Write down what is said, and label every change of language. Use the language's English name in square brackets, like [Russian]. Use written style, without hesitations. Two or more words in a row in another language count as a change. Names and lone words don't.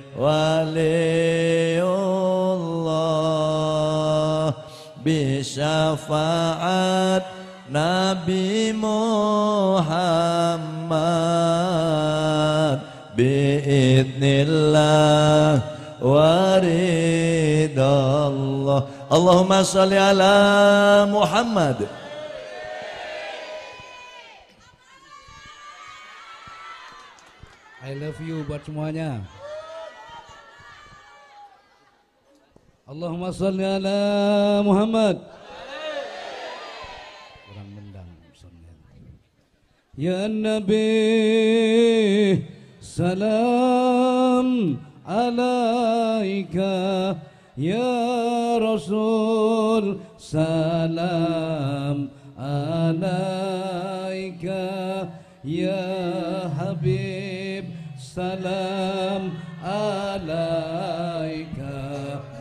[Arabic] وليّ الله بشفاعة النبي محمد بإذن الله ورضي الله. اللهم صل على محمد. [English] I love you [Indonesian] buat semuanya. [Arabic] اللهم صل على محمد. [Indonesian] Kurang mendang. [Arabic] يا نبي سلام عليك، يا رسول سلام عليك، يا حبيب سلام عليك,